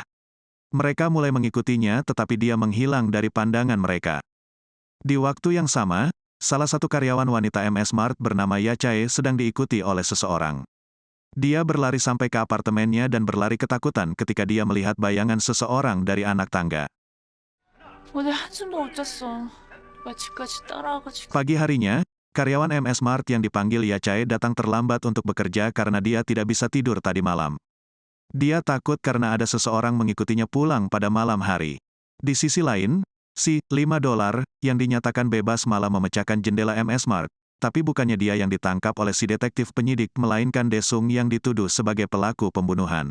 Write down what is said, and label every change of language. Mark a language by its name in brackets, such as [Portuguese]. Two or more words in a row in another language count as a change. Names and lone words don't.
[Indonesian] Mereka mulai mengikutinya, tetapi dia menghilang dari pandangan mereka. Di waktu yang sama, salah satu karyawan wanita MS Mart bernama Yachae sedang diikuti oleh seseorang. Dia berlari sampai ke apartemennya dan berlari ketakutan ketika dia melihat bayangan seseorang dari anak tangga. [Korean] 어제 한숨도 못 잤어. 왜 집까지 따라와가지고. [Indonesian] Pagi harinya, karyawan MS Mart yang dipanggil Yachae datang terlambat untuk bekerja karena dia tidak bisa tidur tadi malam. Dia takut karena ada seseorang mengikutinya pulang pada malam hari. Di sisi lain, si $5 yang dinyatakan bebas malah memecahkan jendela MS Mart, tapi bukannya dia yang ditangkap oleh si detektif penyidik, melainkan Desung yang dituduh sebagai pelaku pembunuhan.